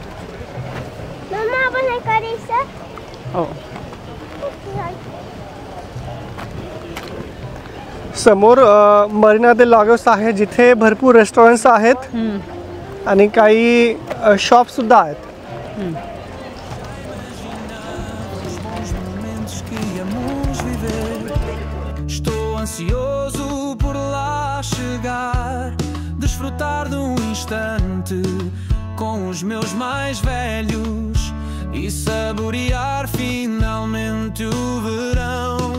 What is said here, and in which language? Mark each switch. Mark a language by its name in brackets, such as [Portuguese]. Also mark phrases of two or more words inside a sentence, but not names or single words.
[Marathi] हो समोर मरीना दे लागोस आहे जिथे भरपूर रेस्टॉरंट्स आहेत आणि काही शॉप सुद्धा आहेत. [Portuguese] Ansioso por lá chegar, desfrutar de instante com os meus mais velhos e saborear finalmente o verão.